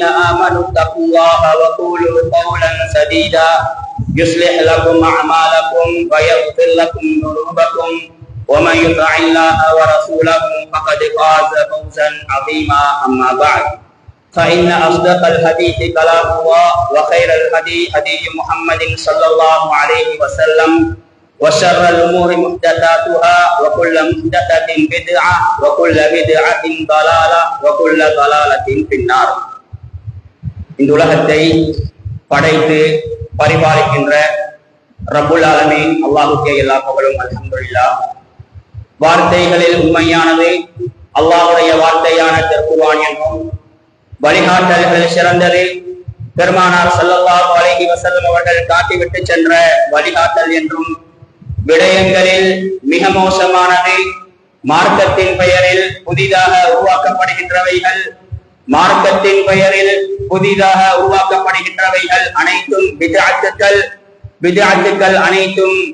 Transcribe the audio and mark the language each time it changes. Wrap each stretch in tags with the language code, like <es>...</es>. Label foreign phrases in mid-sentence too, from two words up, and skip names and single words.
<ar>آمنوا اتقوا الله وقولوا قولا سديدا يصلح لكم أعمالكم ويغفر لكم ذنوبكم ومن يطع الله ورسوله فقد فاز فوزا عظيما أما بعد فإن أصدق الحديث كلام الله وخير الهدي هدي محمد صلى الله عليه وسلم وشر الأمور محدثاتها وكل محدثة بدعة وكل بدعة ضلالة وكل ضلالة في النار.</ar> <ta>இந்த உலகத்தை படைத்து பரிபாலிக்கின்ற</ta> <ar>رب العالمين</ar> <ta>அல்லாஹ்வுக்கே எல்லா புகழும் அல்ஹம்துலில்லாஹ். வார்த்தைகளில் உண்மையானது அல்லாஹ்வுடைய வார்த்தையான திருக்குர்ஆன் என்றும் வழிகாட்டல்கள் சிறந்தது பெருமானார்</ta> <ar>صلى الله عليه وسلم</ar> <ta>அவர்கள் காட்டிவிட்டு சென்ற வழிகாட்டல் என்றும் விடயங்களில் மிக மோசமானது மார்க்கத்தின் பெயரில் புதிதாக உருவாக்கப்படுகின்றவைகள் மார்க்கத்தின் பெயரில் புதிதாக உருவாக்கப்படுகின்றவைகள் அனைத்தும் பித்அத்துக்கள் அனைத்தும்</ta>